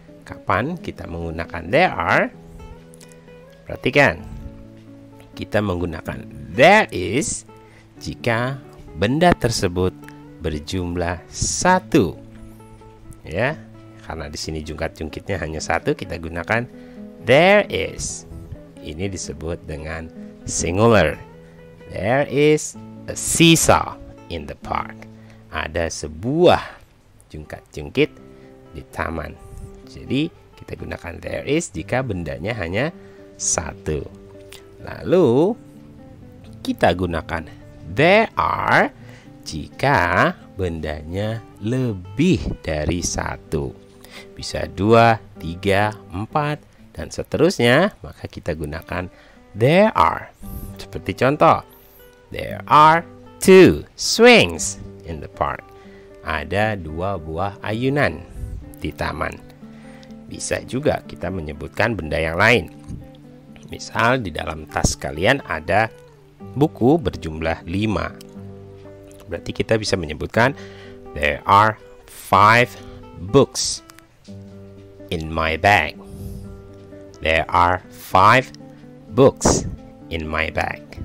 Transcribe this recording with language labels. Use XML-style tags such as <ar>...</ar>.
<id>Kapan kita menggunakan there are? Perhatikan, kita menggunakan there is jika benda tersebut berjumlah 1. Ya, karena di sini jungkat-jungkitnya hanya 1, kita gunakan there is. Ini disebut dengan singular.</id> <en>There is a seesaw in the park.</en> <id>Ada sebuah jungkat-jungkit di taman. Jadi kita gunakan there is jika bendanya hanya 1. Lalu kita gunakan there are jika bendanya lebih dari 1. Bisa 2, 3, 4 dan seterusnya, maka kita gunakan there are. Seperti contoh,</id> <en>there are 2 swings in the park.</en> <id>Ada 2 buah ayunan di taman. Bisa juga kita menyebutkan benda yang lain. Misal di dalam tas kalian ada buku berjumlah 5. Berarti kita bisa menyebutkan</id> <en>There are 5 books in my bag. There are 5 books in my bag.</en>